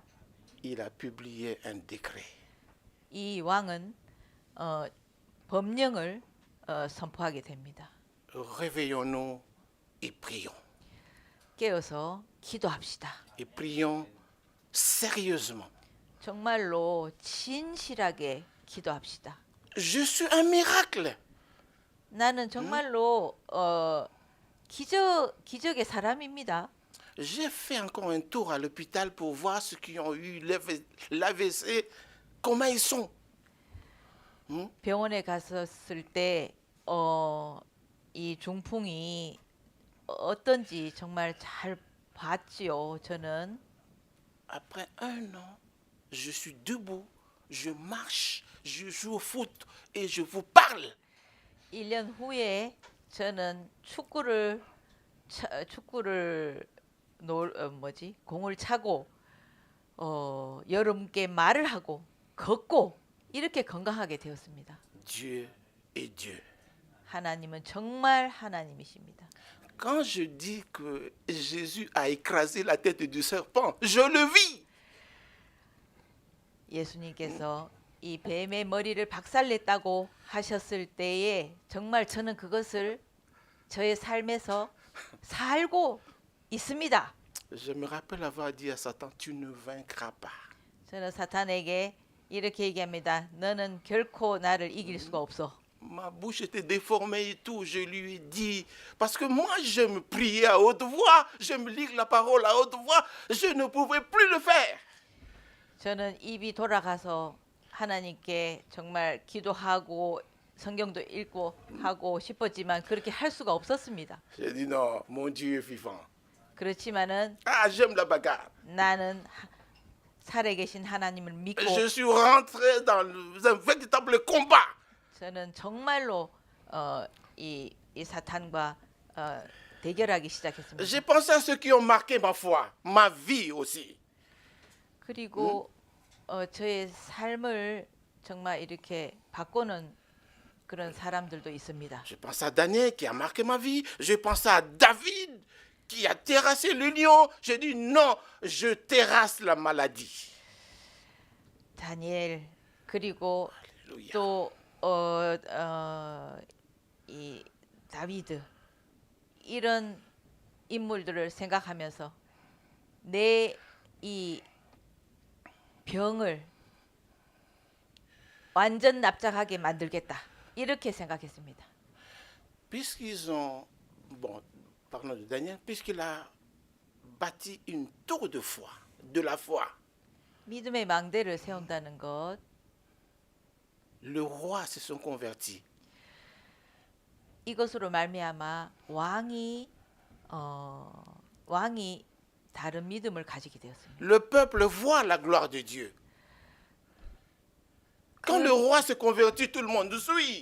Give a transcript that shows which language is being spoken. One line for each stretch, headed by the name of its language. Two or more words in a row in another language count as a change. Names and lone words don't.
French: Il a publié un décret.
Korean: 이 왕은 법령을 선포하게 됩니다.
French: Réveillons-nous et prions.
Korean: 깨어서 기도합시다.
French: Et prions sérieusement.
Korean: 정말로 진실하게 기도합시다.
French: Je suis un miracle.
Korean: 나는 정말로 기적의 사람입니다.
French: J'ai fait encore un tour à l'hôpital pour voir ceux qui ont eu l'AVC, comment ils sont.
Korean: 병원에 갔었을 때 이 중풍이 어떤지 정말 잘 봤지요. 저는
French: Après 1 an, je suis debout, je marche, je joue au foot et je vous parle.
Korean: 1년 후에 저는 축구를 공을 차고 여러분께 말을 하고 걷고 이렇게 건강하게 되었습니다.
French: Dieu est Dieu.
Korean: 하나님은 정말 하나님이십니다.
French: Quand je dis que Jésus a écrasé la tête du serpent, je le vis.
Korean: 예수님께서 이 뱀의 머리를 박살냈다고 하셨을 때에 정말 저는 그것을 저의 삶에서 살고 있습니다.
French: Je me rappelle avoir dit à Satan, tu ne vaincras pas.
Korean: 저는 사탄에게 이렇게 얘기합니다. 너는 결코 나를 이길 수가 없어.
French: Ma bouche était déformée et tout, je lui ai dit, parce que moi j'aime prier à haute voix, j'aime lire la parole à haute voix, je ne pouvais plus le faire.
Korean: 저는 입이 돌아가서 하나님께 정말 기도하고 성경도 읽고 하고 싶었지만 그렇게 할 수가 없었습니다.
French: J'ai dit non, mon Dieu est vivant.
Korean: 그렇지만은
French: Ah, j'aime la bagarre.
Korean: 나는 살아계신 하나님을 믿고
French: Je suis rentré dans un véritable combat.
Korean: 저는 정말로 이 사탄과 대결하기 시작했습니다.
French: J'ai pensé à ceux qui ont marqué ma foi, ma vie aussi.
Korean: 그리고 저의 삶을 정말 이렇게 바꾸는 그런 사람들도 있습니다.
French: Je pense à Daniel qui a marqué ma vie. Je pense à David qui a terrassé le lion. J'ai dit non, je terrasse la maladie.
Korean: 다니엘 그리고
French: Alléluia.
Korean: 또 이 다비드 이런 인물들을 생각하면서 내 이 병을 완전 납작하게 만들겠다 이렇게 생각했습니다.
French: Puisqu'ils ont, bon, parlons de Daniel, puisqu'il a bâti une tour de foi, de la foi.
Korean: 믿음의 망대를 세운다는 것,
French: Le roi se sont convertis.
Korean: 이것으로 말미암아 왕이 다른 믿음을 가지게 되었습니다.
French: Le peuple voit la gloire de Dieu. Quand le roi se convertit, tout le monde suit.